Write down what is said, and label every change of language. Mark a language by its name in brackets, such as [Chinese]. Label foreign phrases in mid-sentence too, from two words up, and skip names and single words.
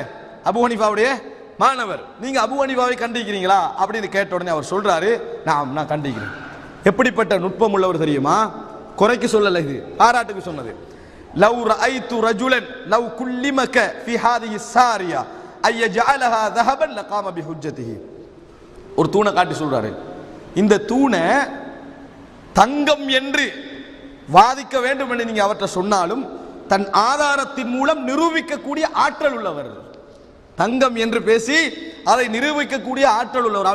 [Tamil] அபு ஹனீஃபாவுடைய மாணவர். நீங்க அபு ஹனீஃபாவை கண்டிருக்கிறீங்களா அப்படின்னு கேட்ட உடனே அவர் சொல்றாரு, நான் கண்டிக்கிறேன். எப்படிப்பட்ட நுட்பம் உள்ளவர் தெரியுமா? குறைக்கு சொல்லல, இது பாராட்டுக்கு சொன்னது. [Arabic] لو رأيت رجلا لو كلمك في هذه السارية أن يجعلها ذهبا لقام بحجته. [Tamil] ஒரு தூணை காட்டி சொல்றாரு, இந்த தூணை தங்கம் என்று வாதிக்க வேண்டும் என்று நீங்க அவற்றை சொன்னாலும் தன் ஆதாரத்தின் மூலம் நிரூபிக்கக்கூடிய ஆற்றல் உள்ளவர். தங்கம் என்று பேசி அதை நிரூபிக்கக்கூடிய ஆற்றல் உள்ளவர்.